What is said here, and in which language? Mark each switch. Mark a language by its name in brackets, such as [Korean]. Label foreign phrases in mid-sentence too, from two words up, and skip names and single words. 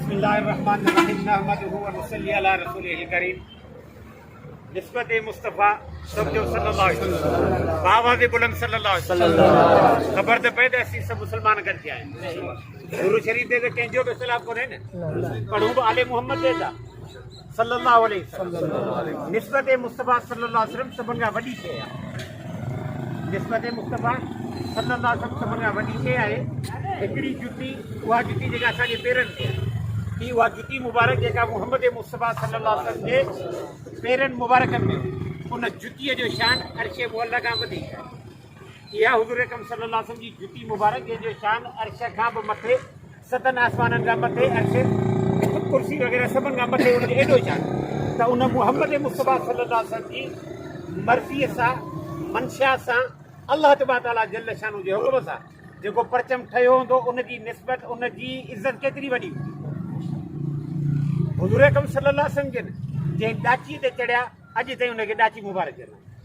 [Arabic] بسم الله الرحمن الرحيم نحمده و نصلي على رسوله الكريم [Sindhi] निस्बत मुस्तफ़ा सबजो [Arabic] صلى الله عليه وسلم [Sindhi] बावाज़ बुलंद [Arabic] صلى الله عليه وسلم [Sindhi] खबर तो पए असीं सब मुसलमान गॾिजी आया आहियूं। गुरु शरीफ ते कंहिंजो बि इख़्तिलाफ़ कोन्हे न, पर हू बि आले मुहम्मद ते था [Arabic] صلى الله عليه وسلم. [Sindhi] निस्बत मुस्तफ़ा [Arabic] صلى الله عليه وسلم [Sindhi] सभिनि खां वॾी शइ आहे। निस्बत मुस्तफ़ा [Arabic] صلى الله عليه وسلم [Sindhi] सभिनि खां वॾी शइ आहे। हिकिड़ी जुती, उहा जुती जेका असांजे पेरनि ते आहे, ही उहा जुती मुबारक जेका मुहम्मद मुस्तफ़ा [Arabic] صلى الله عليه وسلم [Sindhi] जे पेरनि मुबारकनि में उन जुतीअ जो शान अर्श मुअल्ल खां वधीक आहे। इहा हुज़ूर अकरम [Arabic] صلى الله عليه وسلم [Sindhi] जी जुती मुबारक जंहिंजो शान अर्श खां बि मथे, सतनि आसमाननि खां मथे, अर्श कुर्सी वग़ैरह सभिनि खां मथे उनजो एॾो शान त उन मुहम्मद मुस्तफ़ा [Arabic] صلى الله عليه وسلم [Sindhi] जी मर्ज़ीअ सां, मंशा सां, [Arabic] الله تبارك تعالى جل شانه [Sindhi] जे हुकुम सां जेको परचम ठहियो हूंदो उनजी निस्बत, उनजी इज़त केतिरी वॾी हूंदी। हुज़ूर अकरम [Arabic] صلى الله عليه وسلم [Sindhi] जन जंहिं ॾाचीअ ते चढ़िया अॼु ताईं उनखे ॾाची मुबारक चवंदा।